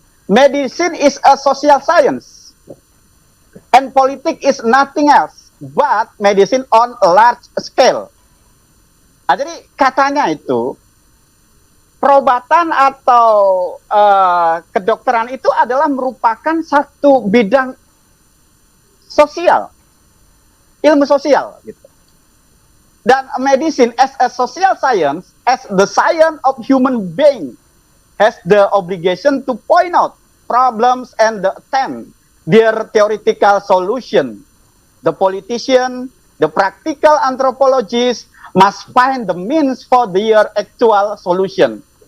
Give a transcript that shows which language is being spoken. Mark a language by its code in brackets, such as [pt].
[en] Medicine is a social science, and politics is nothing else but medicine on a large scale. [id] Nah, jadi katanya itu, perobatan atau kedokteran itu adalah merupakan satu bidang sosial, ilmu sosial gitu. [en] Dan medicine as a social science, as the science of human being, has the obligation to point out problems and attempt their theoretical solution. The politician, the practical anthropologist must find the means for their actual solution.